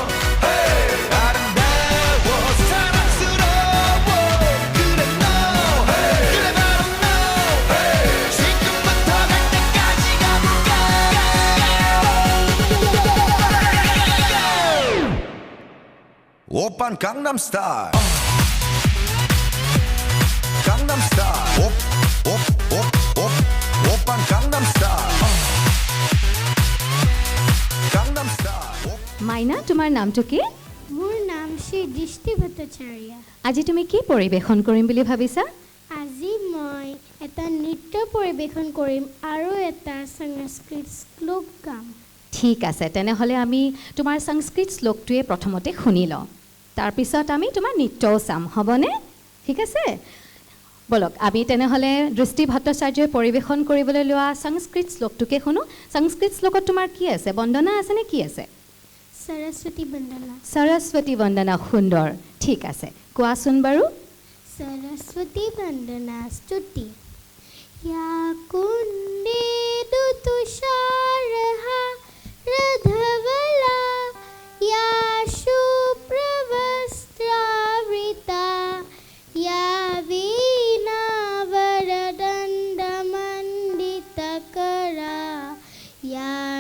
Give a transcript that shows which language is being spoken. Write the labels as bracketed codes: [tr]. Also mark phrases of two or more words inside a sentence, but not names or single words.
[ko] 아름다워 사랑스러워 그래 너 그래 바로 너 지금부터 갈 때까지 가볼까 오빤 강남스타일 강남스타일 오빤 강남스타일 강남스타일 [as] মাইনা তোমাৰ নামটো কি মোৰ নাম শ্ৰী দৃষ্টি ভট্টাচাৰ্য আজি তুমি কি পৰিৱেশন কৰিম বুলি ভাবিছা আজি মই এটা নৃত্য পৰিৱেশন কৰিম আৰু এটা সংস্কৃত শ্লোক গাম ঠিক আছে তেনেহ'লে আমি তোমাৰ সংস্কৃত শ্লোকটোৱে প্ৰথমতে শুনি লওঁ তাৰপিছত আমি তোমাৰ নৃত্যও চাম হ'বনে ঠিক আছে বলক আমি তেনেহ'লে দৃষ্টি ভট্টাচাৰ্যই পৰিৱেশন কৰিবলৈ লোৱা সংস্কৃত শ্লোকটোকে শুনো সংস্কৃত শ্লোকত তোমাৰ কি আছে বন্দনা আছে নে কি আছে সৰস্বতী বন্দনা সৰস্বতী বন্দনা সুন্দৰ ঠিক আছে কোৱাচোন বাৰু [sa] सरस्वती वंदना स्तुति या कुंडे तुषारहा रधवला या शुभ्रवस्त्रावृता या वीणावरदण्डमण्डितकरा या